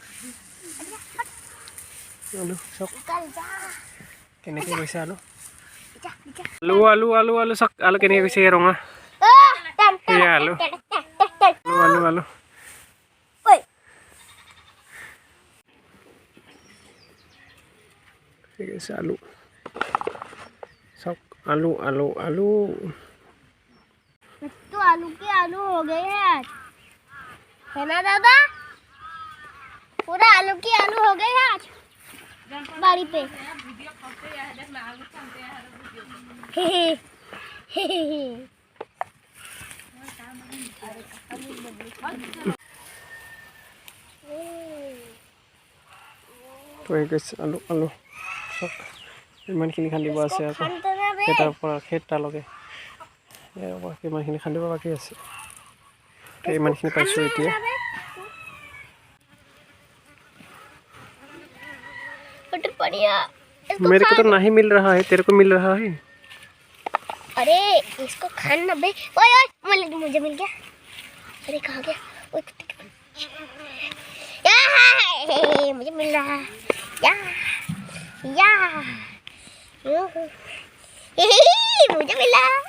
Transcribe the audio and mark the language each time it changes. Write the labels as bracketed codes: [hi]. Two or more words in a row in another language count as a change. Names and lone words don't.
[as] চব কেনেকৈ গৈছে আলু চক আলু কেনেকৈ গৈছে ৰঙা সেয়া আলু ঠিক আছে আলু [hi] सब आलू तो आलू के आलू हो गए हैं है ना दादा पूरा आलू के आलू हो गए हैं आज बाड़ी पे तो एक आलू सब [as] ইমানখিনি খান্দিব আছে আকৌ খেতাৰ পৰা খেতালৈকে ইমানখিনি খান্দিব বাকী আছে ইমানখিনি পাইছোঁ এতিয়া [hi] मेरे को तो नहीं मिल रहा है तेरे को मिल रहा है अरे इसको खाना बे ओए मुझे मिल गया अरे कहाँ गया ओए मुझे मिल रहा है या मुझे मिला